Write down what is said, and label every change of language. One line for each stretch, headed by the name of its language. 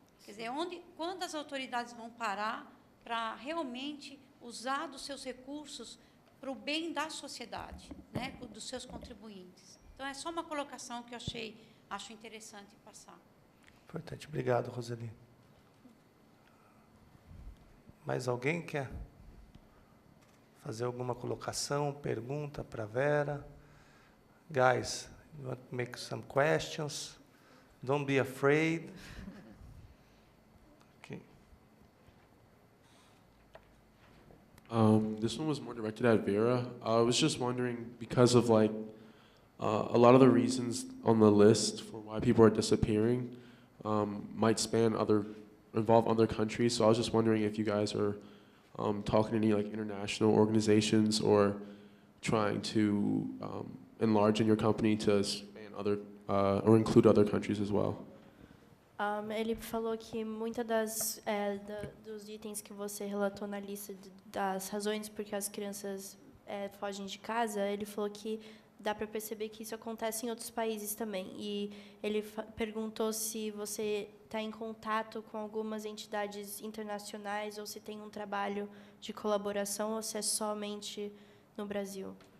Portuguese: Quer dizer, quando as autoridades vão parar para realmente usar dos seus recursos para o bem da sociedade, né, dos seus contribuintes. Então, é só uma colocação que eu acho interessante passar. Importante. Obrigado, Roseli. Mais alguém quer fazer alguma colocação, pergunta para Vera?
English: Guys, you want to make some questions? Don't be afraid. Okay. This one was more directed at Vera. I was just wondering, because of like a lot of the reasons on the list for why people are disappearing might involve other countries. So I was just wondering if you guys are talking to any like international organizations or trying to enlarge in your company to span other or include other countries as well.
Portuguese: Ele falou que muitas dos itens que você relatou na lista das razões por que as crianças fogem de casa, ele falou que dá para perceber que isso acontece em outros países também. E ele perguntou se você está em contato com algumas entidades internacionais ou se tem um trabalho de colaboração ou se é somente no Brasil.